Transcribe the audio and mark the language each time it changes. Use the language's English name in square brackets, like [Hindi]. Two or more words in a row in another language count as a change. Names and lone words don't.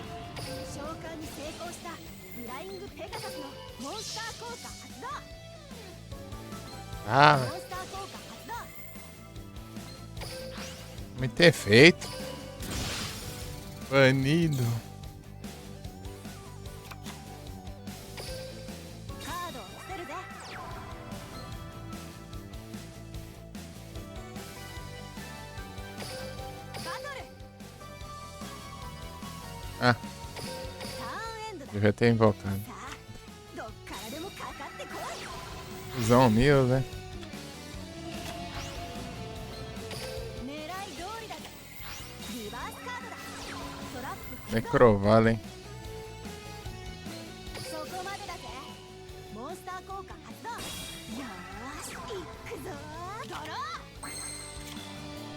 [Japanese] 召喚に成功したフライングペガサスのモンスター効果発動。 [Portuguese] Ah, [Japanese] モンスター効果発動。 [Portuguese] muito efeito. Banido. [Japanese] カードを伏せるぜ。バトル [Portuguese] Ah, [Japanese] ターンエンドだ。 [Portuguese] devia ter invocado. [Japanese] さあどっからでもかかってこい。 [Portuguese] Usão mil, né? [Japanese] 狙い通りだぜ。リバースカードだ。トラップ発動。 Necrovalem. そこまでだぜ。モンスター効果発動。よーし、行くぞー。ドロー。